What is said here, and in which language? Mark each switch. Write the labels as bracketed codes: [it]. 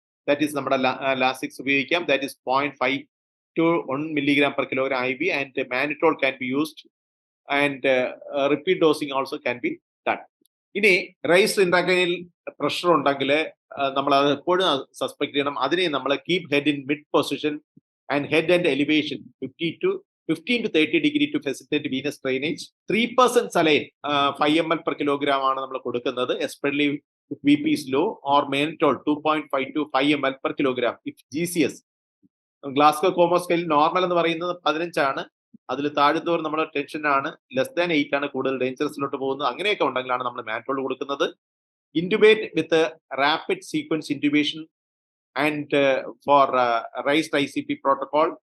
[en] that is [ml] നമ്മുടെ Lasix ഉപയോഗിക്കാം. [en] That is 0.5 to 1 milligram per kilogram IV, and mannitol can be used, and repeat dosing also can be done. [ml] ഇനി raised ഇൻട്രാക്രൈനൽ pressure ഉണ്ടെങ്കിൽ നമ്മൾ അത് എപ്പോഴും suspect ചെയ്യണം. അതിനെ നമ്മൾ [en] Keep head in mid position and head and elevation 15 to 30 degree to facilitate venous drainage. [ml] 3% saline 5 ml per kilogram ആണ് നമ്മൾ കൊടുക്കുന്നത്. [en] Especially BP is low, or mannitol 2.5 to 5 ml per kilogram. [ml] If GCS Glasgow കോമോ scale normal എന്ന് പറയുന്നത് 15 ആണ്. അതിൽ താഴത്തോറും നമ്മുടെ tension ആണ്. Less than 8 ആണ് കൂടുതൽ ഡേഞ്ചറസിലോട്ട് പോകുന്നത്. അങ്ങനെയൊക്കെ ഉണ്ടെങ്കിലാണ് നമ്മൾ മാൻറ്റോൾ കൊടുക്കുന്നത്. [en] Intubate with rapid sequence intubation and for raised ICP protocol.